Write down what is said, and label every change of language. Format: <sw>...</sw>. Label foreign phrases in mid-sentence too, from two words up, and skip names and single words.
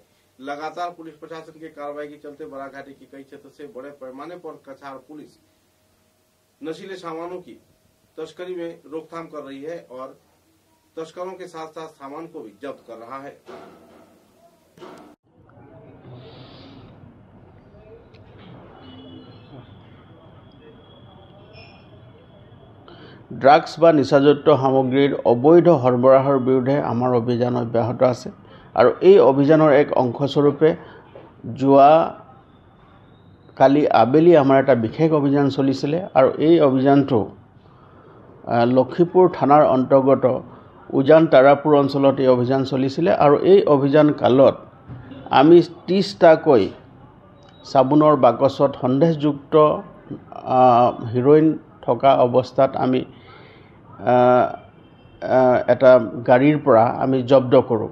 <hi>लगातार पुलिस प्रशासन की कार्रवाई के चलते बराघाटी के कई क्षेत्र से बड़े पैमाने पर कछाड़ पुलिस नशीले सामानों की तस्करी में रोकथाम कर रही है और तस्करों के साथ साथ सामान को भी जब्त कर रहा है।</hi> <as>ড্ৰাগছ বা নিচাযুক্ত সামগ্ৰীৰ অবৈধ সৰবৰাহৰ বিৰুদ্ধে আমাৰ অভিযান অব্যাহত আছে আৰু এই অভিযানৰ এক অংশস্বৰূপে যোৱা কালি আবেলি আমাৰ এটা বিশেষ অভিযান চলিছিলে আৰু এই অভিযানটো লক্ষীপুৰ থানাৰ অন্তৰ্গত উজান তাৰাপুৰ অঞ্চলত এই অভিযান চলিছিলে আৰু এই অভিযান কালত আমি 30টাকৈ চাবোনৰ বাকচত সন্দেহযুক্ত হিৰোইন থকা অৱস্থাত আমি এটা গাড়ীৰ পৰা আমি জব্দ কৰোঁ।</as>